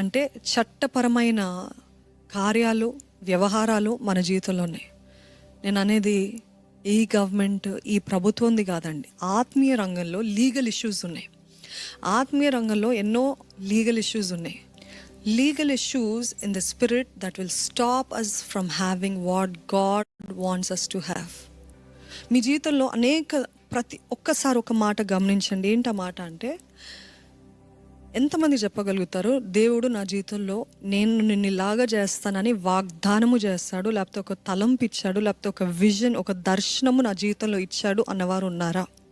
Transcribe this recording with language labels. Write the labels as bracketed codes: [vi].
[te] అంటే చట్టపరమైన కార్యాలు, వ్యవహారాలు మన జీవితంలో ఉన్నాయి. నేను అనేది ఈ గవర్నమెంట్, ఈ ప్రభుత్వంది కాదండి. ఆత్మీయ రంగంలో లీగల్ ఇష్యూస్ ఉన్నాయి. ఆత్మీయ రంగంలో ఎన్నో లీగల్ ఇష్యూస్ ఉన్నాయి. [en] Legal issues in the spirit that will stop us from having what God wants us to have. [te] మీ జీవితంలో ఒక్కసారి ఒక మాట గమనించండి. ఏంటి ఆ మాట అంటే, ఎంతమంది చెప్పగలుగుతారు, దేవుడు నా జీవితంలో నేను నిన్నులాగా చేస్తానని వాగ్దానము చేస్తాడు, లేకపోతే ఒక తలంపు ఇచ్చాడు, లేకపోతే ఒక విజన్, ఒక దర్శనము నా జీవితంలో ఇచ్చాడు అన్నవారు ఉన్నారా?